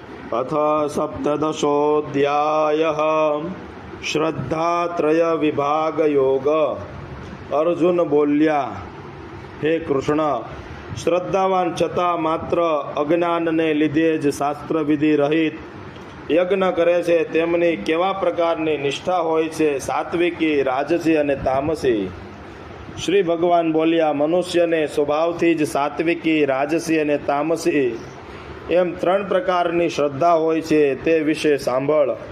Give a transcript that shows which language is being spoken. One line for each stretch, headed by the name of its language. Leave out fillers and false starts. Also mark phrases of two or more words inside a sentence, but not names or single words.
Sanskrit: अथ सप्तदशोऽध्यायः श्रद्धात्रय विभाग योग।
Gujarati: અર્જુન બોલ્યા, હે કૃષ્ણ, શ્રદ્ધાવાન છતાં માત્ર અજ્ઞાનને લીધે જ શાસ્ત્રવિધિ રહિત યજ્ઞ કરે છે તેમની કેવા પ્રકારની નિષ્ઠા હોય છે, સાત્વિકી, રાજસી અને તામસી? શ્રી ભગવાન બોલ્યા, મનુષ્યને સ્વભાવથી જ સાત્વિકી, રાજસી અને તામસી એમ ત્રણ પ્રકારની શ્રદ્ધા હોય છે, તે વિશે સાંભળ.